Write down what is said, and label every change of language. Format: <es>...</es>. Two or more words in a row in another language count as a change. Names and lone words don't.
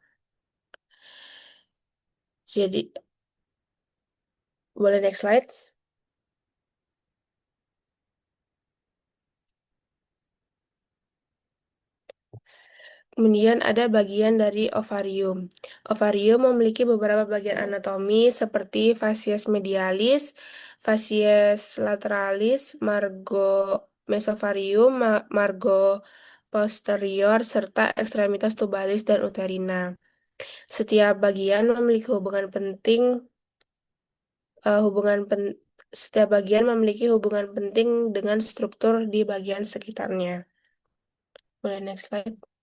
<id>Jadi, boleh</id> <en>next slide?</en> <id>Kemudian ada bagian dari ovarium. Ovarium memiliki beberapa bagian anatomi seperti facies medialis, facies lateralis, margo mesovarium, margo posterior, serta ekstremitas tubalis dan uterina. Setiap bagian memiliki hubungan pen- setiap bagian memiliki hubungan penting dengan struktur di bagian sekitarnya. Boleh</id> <en>next slide.</en>